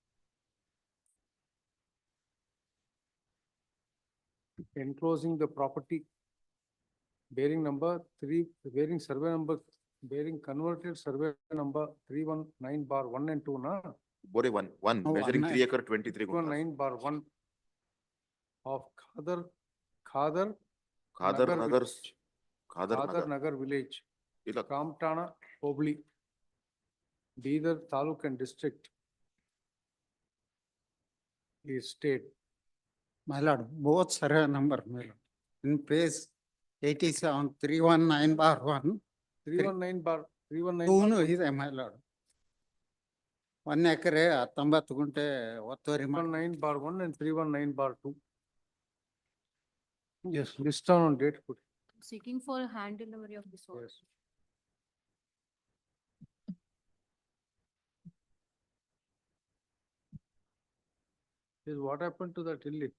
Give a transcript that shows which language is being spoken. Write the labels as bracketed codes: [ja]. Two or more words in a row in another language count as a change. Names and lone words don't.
[en] enclosing the property bearing number 3, bearing survey number, bearing converted survey number 319/1 and 2, na? Bore 1, No, measuring 1 3 acre 23 guntras. 319/1 of Khadar Khadar Nagar Nagar's, village. Khadar Khadar Nagar. Nagar village, Ila- Kamtana, Hobli, Bidar Taluk and district is state. My lord, both survey number, my lord. In page 87, 319/1, 319/319. [kn] 2 ಇದೆ, [en] my lord. [kn] 1 ಎಕರೆ 19 ಗುಂಟೆ ಒತ್ತುವರಿ ಮಾಡಿ [en] 319/1 and 319/2. Yes, list down on date. Put. Seeking for hand delivery of this order. Yes. Is what happened to that Illi?